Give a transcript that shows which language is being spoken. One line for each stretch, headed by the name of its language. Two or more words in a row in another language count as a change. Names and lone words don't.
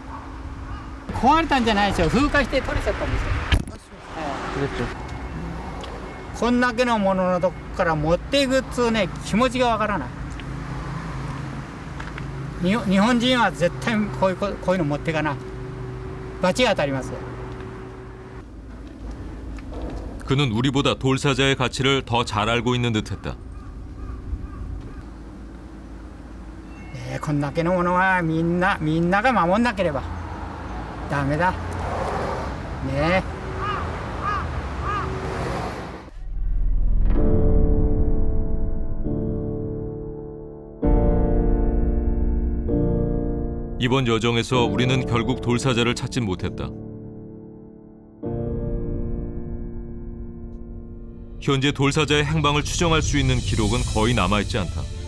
Japanese: 壊れたんじゃないですよ。風化して取れちゃったんですよ。こんだけのもののとこから持っていくっつうね、気持ちがわからない。日本人は絶対こういうの持っていかない。罰が当たりますよ。
Korean: 그는 우리보다 돌사자의 가치를 더 잘 알고 있는 듯했다.
Japanese: こんだけのものはみんなが守んなければダメだ。ねえ。
Korean: 이번 여정에서 우리는 결국 돌사자를 찾진 못했다. 현재 돌사자의 행방을 추정할 수 있는 기록은 거의 남아있지 않다.